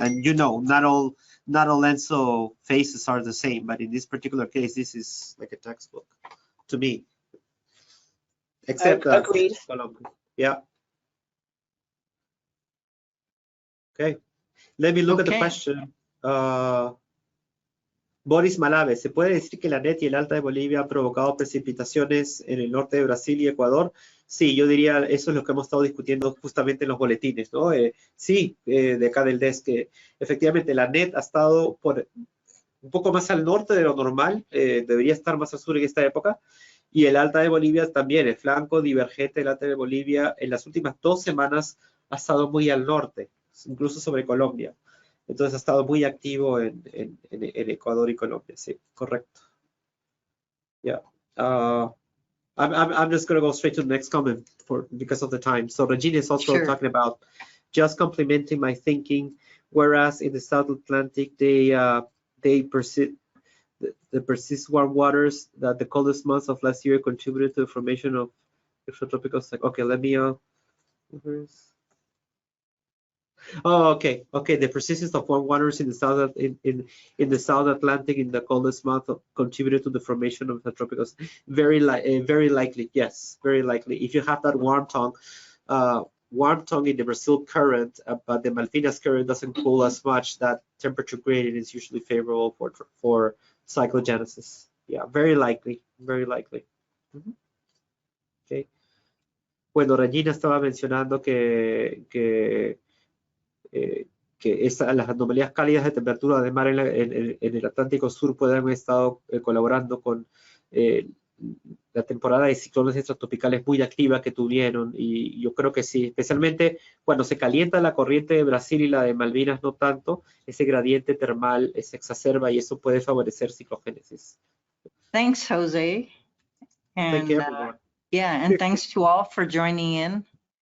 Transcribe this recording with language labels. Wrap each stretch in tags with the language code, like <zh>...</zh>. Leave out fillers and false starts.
<en>And you know, not all ENSO phases are the same, but in this particular case, this is like a textbook to me. Except agreed. Colombia. Yeah. Okay. Let me look at the question.</en> <es>Boris Malave, ¿se puede decir que la NET y el Alta de Bolivia han provocado precipitaciones en el norte de Brasil y Ecuador? Sí, yo diría, eso es lo que hemos estado discutiendo justamente en los boletines, ¿no? Sí, de acá del DES, que efectivamente la NET ha estado un poco más al norte de lo normal, debería estar más al sur en esta época, y el Alta de Bolivia también, el flanco divergente del Alta de Bolivia en las últimas 2 semanas ha estado muy al norte, incluso sobre Colombia. Entonces ha estado muy activo en Ecuador y Colombia, sí, correcto.</es> <en>Yeah. I'm just going to go straight to the next comment because of the time. So Regina is also talking about just complementing my thinking, whereas in the South Atlantic, they persist warm waters that the coldest months of last year contributed to the formation of extratropical. Okay, let me. Oh, okay. The persistence of warm waters in the south in the South Atlantic in the coldest month contributed to the formation of the tropical. Very likely, yes, very likely. If you have that warm tongue in the Brazil current, but the Malvinas current doesn't cool as much, that temperature gradient is usually favorable for cyclogenesis. Yeah, very likely, very likely. Okay.</en> <es>Bueno, Regina estaba mencionando que las anomalías cálidas de temperatura de mar en el Atlántico Sur pueden haber estado colaborando con la temporada de ciclones extratropicales muy activa que tuvieron, y yo creo que sí, especialmente cuando se calienta la corriente de Brasil y la de Malvinas no tanto, ese gradiente termal se exacerba y eso puede favorecer ciclogénesis.</es> <en>Thanks, Jose. Thank And you, everyone. yeah, and thanks to all for joining in.</en>